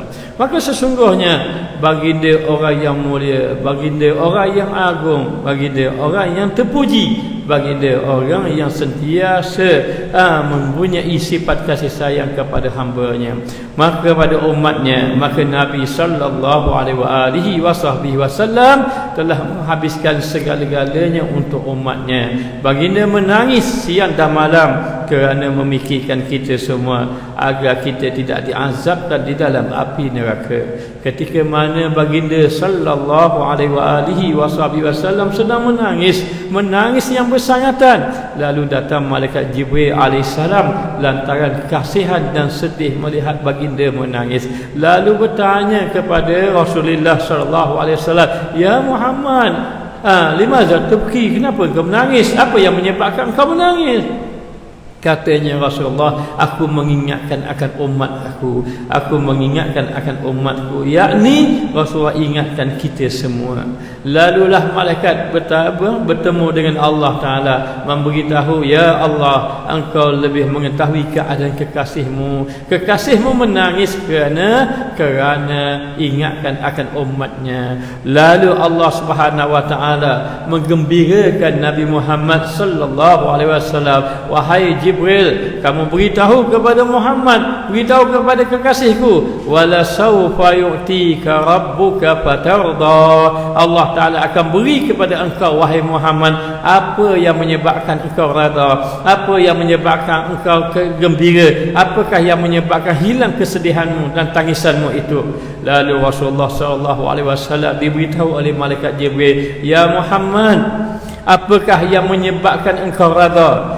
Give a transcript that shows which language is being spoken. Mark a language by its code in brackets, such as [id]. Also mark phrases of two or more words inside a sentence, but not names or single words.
[ms] Maka sesungguhnya baginda orang yang mulia, baginda orang yang agung, baginda orang yang terpuji, baginda orang yang sentiasa mempunyai sifat kasih sayang kepada hamba-Nya, maka pada umatnya, maka Nabi [ar] sallallahu alaihi wasallam [ms] telah menghabiskan segala-galanya untuk umatnya. Baginda menangis siang dan malam kerana memikirkan kita semua agar kita tidak diazabkan di dalam api neraka. Ketika mana baginda [ar] sallallahu alaihi wasallam [ms] sedang menangis yang bersangatan, lalu datang malaikat Jibril alaihissalam lantaran kasihan dan sedih melihat baginda menangis, lalu bertanya kepada Rasulullah [ar] sallallahu alaihi wasallam, ya Muhammad, limaza tubki, [ms] kenapa kau menangis, apa yang menyebabkan kau menangis? Katanya Rasulullah, aku mengingatkan akan umat aku mengingatkan akan umatku, yakni Rasulullah ingatkan kita semua. Lalulah malaikat bertemu dengan Allah Ta'ala, memberitahu, ya Allah, engkau lebih mengetahui keadaan kekasihmu menangis kerana ingatkan akan umatnya. Lalu Allah [ar] Subhanahu Wa Ta'ala [ms] menggembirakan Nabi Muhammad [ar] sallallahu alaihi wasallam, [ms] wahai Jibril, kamu beritahu kepada Muhammad, beritahu kepada kekasihku, [ar] wala sawfa yu'tika rabbuka fatarda, [ms] Allah Ta'ala akan beri kepada engkau wahai Muhammad apa yang menyebabkan engkau rada, apa yang menyebabkan engkau gembira, apakah yang menyebabkan hilang kesedihanmu dan tangisanmu itu. Lalu Rasulullah [ar] sallallahu alaihi wasallam [ms] diberitahu oleh malaikat Jibril, ya Muhammad, apakah yang menyebabkan engkau rada?